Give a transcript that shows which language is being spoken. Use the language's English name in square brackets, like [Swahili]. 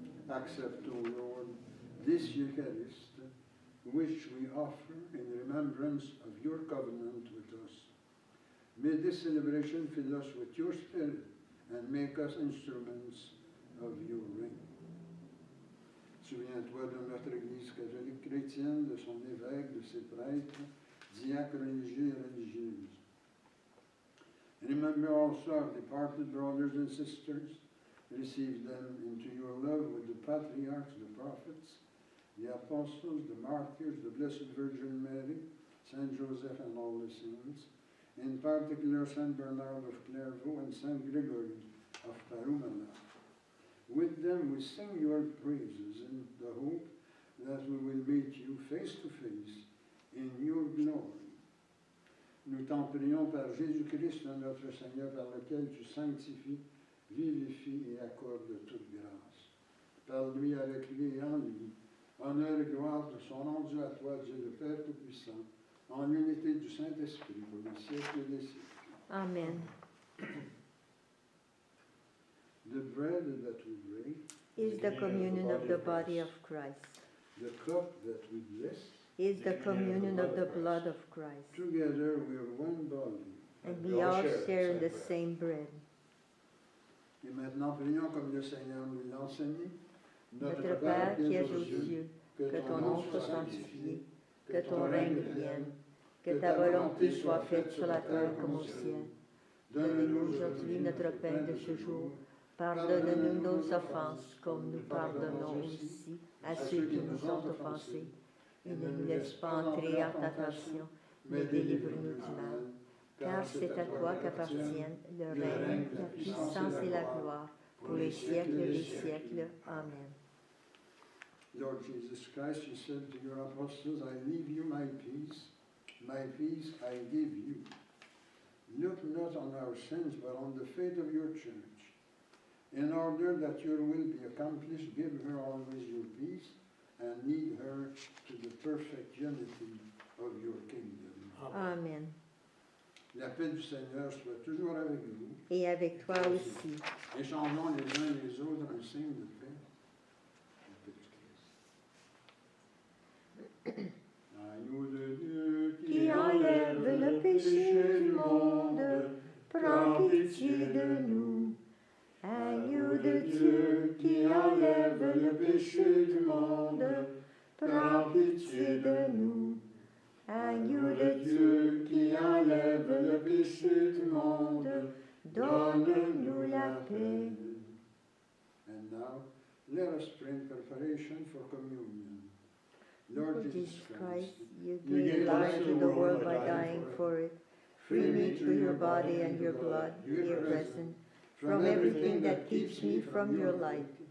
[English] Accept, O Lord, this Eucharist, which we offer in remembrance of your covenant with us. May this celebration fill us with your Spirit and make us instruments of your reign. [French] Souviens-toi de notre Église catholique chrétienne, de son évêque, de ses prêtres, diacres religieux et religieuses. [English] Remember also our departed brothers and sisters. Receive them into your love with the patriarchs, the prophets, the apostles, the martyrs, the Blessed Virgin Mary, Saint Joseph, and all the saints. In particular, Saint Bernard of Clairvaux and Saint Gregory of Parumana. With them we sing your praises in the hope that we will meet you face to face in your glory. [French] Nous t'en prions par Jésus-Christ, notre Seigneur, par lequel tu sanctifies, vivifies et accordes toute grâce. Par lui, avec lui et en lui, honneur et gloire te sont rendus à toi, Dieu le Père Tout-Puissant, en l'unité du Saint-Esprit pour les siècles des siècles. Amen. [English] The bread that we break, Is the communion of the body of Christ. the cup that we bless, Is the communion of the blood of Christ. together we are one body. And we all share in the same bread. [French] Et maintenant, prions comme le Seigneur nous l'a enseigné. Notre Père qui es aux cieux, que ton nom soit sanctifié, que ton règne vienne, que ta volonté soit faite sur la terre comme au ciel. Donne-nous aujourd'hui notre pain de ce jour. Pardonne-nous nos offenses, comme nous pardonnons aussi à ceux qui nous ont offensés. Et ne nous laisse pas entrer en tentation, mais délivre-nous du mal. Car c'est à toi qu'appartiennent le règne, la puissance et la gloire, pour les siècles des siècles. Amen. [English] Lord Jesus Christ, you said to your apostles, "I leave you my peace I give you. Look not on our sins, but on the faith of your church. In order that your will be accomplished, give her always your peace, and lead her to the perfect unity of your kingdom." Amen. [French] La paix du Seigneur soit toujours avec nous. et avec toi aussi. Échangeons les uns et les autres un signe de paix. La paix du Christ. Agneau de Dieu Qui enlève le péché du monde, prends pitié de nous. Agneau de Dieu, qui enlève le péché du monde, prends pitié de nous. Agneau de Dieu, qui enlève le péché du monde, donne-nous la paix. [English] And now, let us pray in preparation for communion. Lord Jesus Christ, you gave life to the world by dying for it. Free me through your body and your blood, here present, from everything that keeps me from your light.